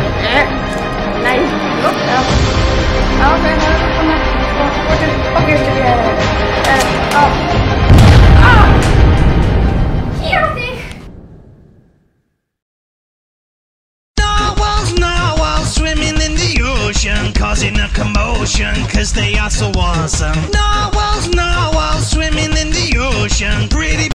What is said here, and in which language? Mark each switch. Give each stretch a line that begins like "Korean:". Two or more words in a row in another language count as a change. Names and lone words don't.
Icelandic: Nei. Já. Já, ok, það er komið. Ok, skil ég. Já, þig.
English: Narwhals swimming in the ocean, causing a commotion, cause they are so awesome. Narwhals swimming in the ocean, pretty